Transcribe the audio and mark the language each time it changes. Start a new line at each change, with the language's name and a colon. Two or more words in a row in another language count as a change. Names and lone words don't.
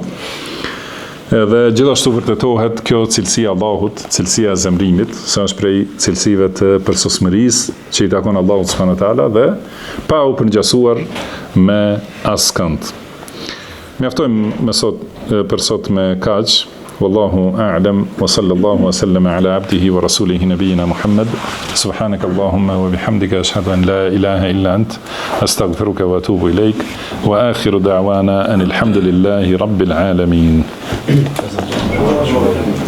Albanian: Edhe gjithashtu vërtetohet kjo cilësi e Allahut, cilësia e zemrimit, se është prej cilësive të përsosmërisë që i takon Allahut
Arabic: سبحانه وتعالى
Albanian: dhe pa u përngjasuar me askënd. Mjaftojmë për sot me kaq.
Arabic: والله أعلم وصلى الله وسلم على عبده ورسوله نبينا محمد. سبحانك اللهم وبحمدك أشهد أن لا إله إلا أنت أستغفرك وأتوب إليك وآخر دعوانا أن الحمد لله رب العالمين.